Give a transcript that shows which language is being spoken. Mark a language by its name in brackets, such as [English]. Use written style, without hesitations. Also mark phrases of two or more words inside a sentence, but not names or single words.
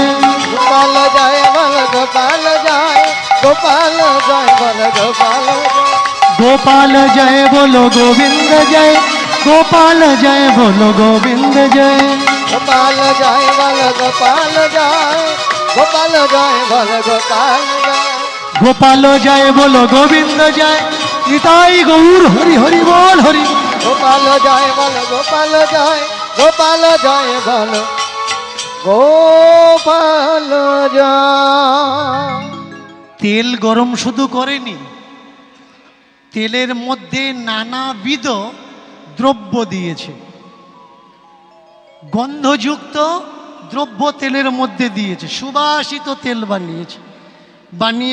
[Bangla] গোপাল জয় বল গোপাল জয়, গোপাল জয় বল গোপাল জয়, গোপাল জয় বলো গোবিন্দ জয়, গোপাল জয় বলো গোবিন্দ জয়, গোপাল জয় বল গোপাল জয়, গোপাল জয় বল গোপাল জয়, গোপাল জয় বলো গোবিন্দ জয়, নিতাই গৌর হরি হরি বল হরি। গোপাল জয় বলো গোপাল জয়, গোপাল জয় বলো গোপাল জয়। তেল গরম শুধু করেনি, তেলের মধ্যে নানাবিধ দ্রব্য দিয়েছে, গন্ধযুক্ত দ্রব্য তেলের মধ্যে দিয়েছে, সুবাসিত তেল বানিয়ে